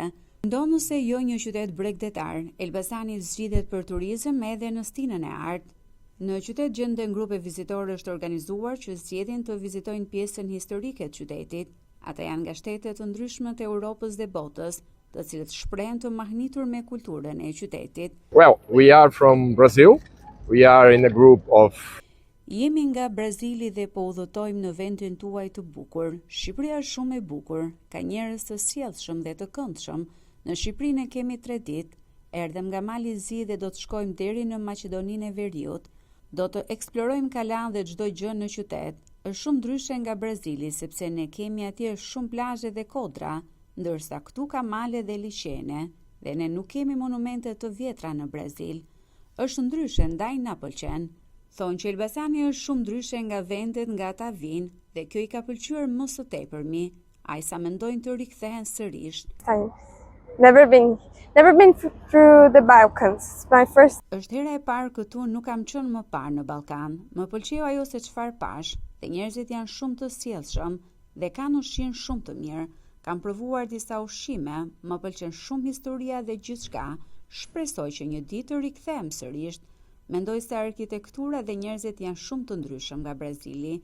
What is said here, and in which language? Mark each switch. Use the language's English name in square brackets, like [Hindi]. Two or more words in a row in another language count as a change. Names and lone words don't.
[Albanian] Ndonë se jo një qytet bregdetar, Elbasani zgjidhet për turizëm edhe në stinën e artë. Në qytet gjenden grupe vizitorësh të organizuar që zgjedhin të vizitojnë pjesën historike të qytetit. Ata janë nga shtete të ndryshme të Europës dhe botës, të cilët shprehen të mahnitur me kulturën e qytetit. [English] Well, we are from Brazil. We are in a group of [Albanian] Jemi nga Brazili dhe po udhëtojmë në vendin tuaj të bukur. Shqipëria është shumë e bukur, ka njerëz të sjellshëm dhe të këndshëm. Në Shqipërinë kemi 3 ditë. Erdhem nga Mali i Zi dhe do të shkojmë deri në Maqedoninë e Veriut. Do të eksplorojmë kalan dhe çdo gjë në qytet. Është shumë ndryshe nga Brazili sepse ne kemi atje shumë plazhe dhe kodra, ndërsa këtu ka male dhe liçene, dhe ne nuk kemi monumente të vjetra në Brazil. Është ndryshe, ndaj na pëlqen. Thonë që Elbasani është shumë ndryshe nga vendet nga ata vinë dhe kjo i ka pëlqyer më së tepërmi, ai sa mendojnë të rikthehen sërish. [English] Never been through the Balkans. My first. [Albanian] Është hera e parë këtu, nuk kam qenë më parë në Ballkan. Më pëlqeu ajo se çfarë pash, dhe njerëzit janë shumë të sjellshëm dhe kanë ushqim shumë të mirë. Kam provuar disa ushqime, më pëlqen shumë historia dhe gjithçka. Shpresoj që një ditë të rikthehem sërish. Mendoj se arkitektura dhe njerëzit janë shumë të ndryshëm nga Brazili.